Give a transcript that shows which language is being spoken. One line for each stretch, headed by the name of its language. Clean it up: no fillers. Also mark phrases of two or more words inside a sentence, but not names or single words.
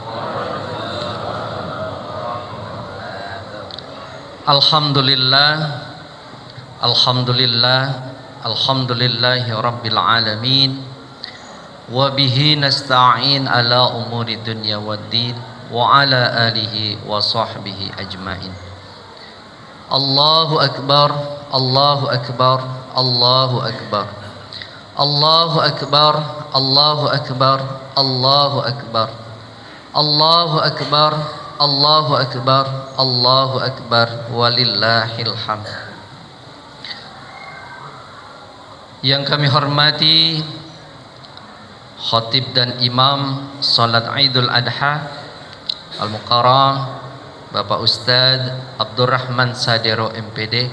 Arabic: الحمد لله، الحمد لله، الحمد لله رب العالمين. وبه نستعين على أمور الدنيا والدين وعلى آله وصحبه أجمعين. الله أكبر، الله أكبر، الله أكبر، الله أكبر، الله أكبر، الله أكبر، الله أكبر، الله أكبر، الله أكبر، ولله الحمد.
Indonesian: Yang kami hormati khatib dan imam salat Idul Adha Al-Mukarram Bapak Ustadz Abdurrahman Sadero MPD.